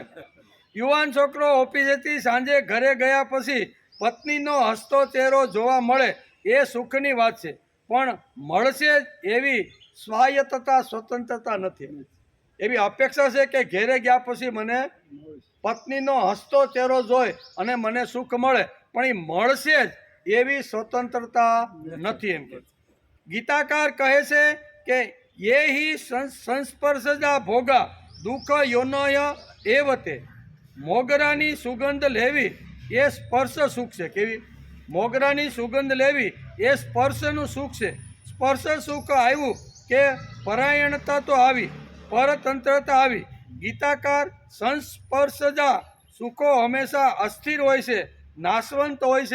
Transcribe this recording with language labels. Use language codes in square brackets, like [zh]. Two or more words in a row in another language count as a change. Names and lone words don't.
[gu] યુવાન છોકરો ઓફિસેથી સાંજે ઘરે ગયા પછી પત્નીનો હસતો ચહેરો જોવા મળે એ સુખની વાત છે, પણ મળશે એવી સ્વાયત્તતા, સ્વતંત્રતા નથી. એવી અપેક્ષા છે કે ઘેરે ગયા પછી મને પત્નીનો હસતો ચહેરો જોઈ અને મને સુખ મળે, પણ એ મળશે જ એવી સ્વતંત્રતા નથી. એમ કે ગીતાકાર કહે છે કે [sa] ये ही संस्पर्शजा भोगा दुख योनय एवते. [gu] મોગરાની સુગંધ લેવી એ સ્પર્શ સુખ છે. કેવી? મોગરાની સુગંધ લેવી એ સ્પર્શનું સુખ છે. સ્પર્શ સુખ આવ્યું કે પરાયણતા તો આવી, પરતંત્રતા આવી. ગીતાકાર સંસ્પર્શજા સુખો હંમેશા અસ્થિર હોય છે, નાશવંત હોય છે.